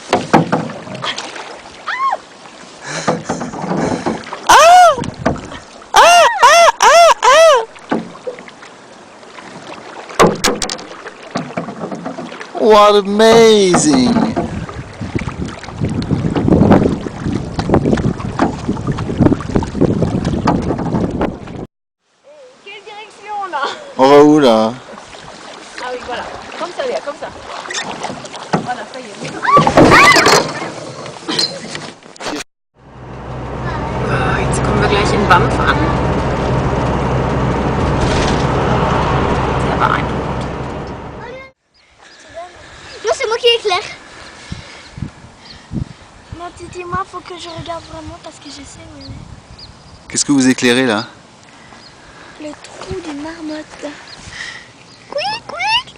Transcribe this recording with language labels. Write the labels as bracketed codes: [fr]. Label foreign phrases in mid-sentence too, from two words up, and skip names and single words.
[en] What amazing! [fr] Quelle direction là? On va où là? Ah oui, voilà. Comme ça, Léa, comme ça. Voilà, ça y est. [de] Jetzt kommen wir gleich in Banff an. Sehr beeindruckend. [fr] Non, c'est moi qui éclaire. Non, Titi, moi, faut que je regarde vraiment parce que je sais où elle est. Qu'est-ce que vous éclairez là? Le trou d'une marmotte. [en] Quick, quick.